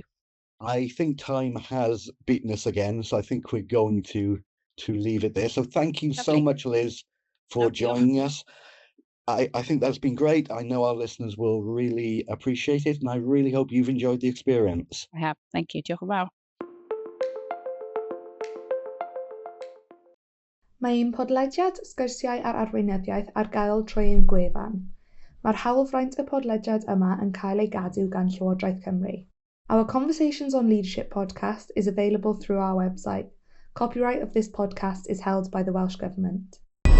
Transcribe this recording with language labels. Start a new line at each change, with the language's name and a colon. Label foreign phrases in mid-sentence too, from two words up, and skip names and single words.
English: I think time has beaten us again, so I think we're going to leave it there. So thank you so much, Liz, for joining us. I think that's been great. I know our listeners will really appreciate it, and I really hope you've enjoyed the experience. I have. Thank you.
Welsh: Diolch yn fawr. Mae un podlediad Sgwrsiau ar Arweinyddiaeth ar gael trwy ein gwefan. Mae'r hawlfraint y podlediad yma yn cael ei gadw gan Llywodraeth Cymru.
English: Our Conversations on Leadership podcast is available through our website. Copyright of this podcast is held by the Welsh Government.